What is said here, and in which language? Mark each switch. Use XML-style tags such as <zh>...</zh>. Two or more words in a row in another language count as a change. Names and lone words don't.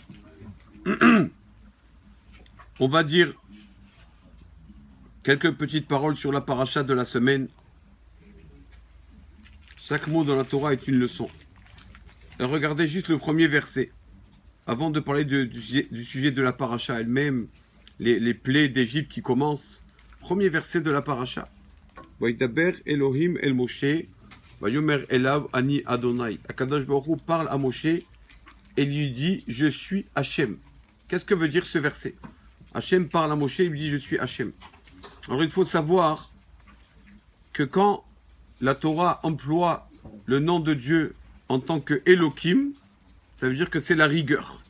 <fr>On va dire quelques petites paroles sur la paracha de la semaine. Chaque mot dans la Torah est une leçon. Regardez juste le premier verset. Avant de parler du sujet de la paracha elle-même, les plaies d'Égypte qui commencent. Premier verset de la paracha.</fr> <he>וידבר אלהים אל משה, ויאמר אליו אני יהוה. הקדוש ברוך הוא</he> <fr>parle à Moshe et lui dit je suis Hachem. Qu'est-ce que veut dire ce verset? Hachem parle à Moshe et lui dit je suis Hachem. Alors il faut savoir que quand la Torah emploie le nom de Dieu en tant que Elohim, ça veut dire que c'est la rigueur.</fr>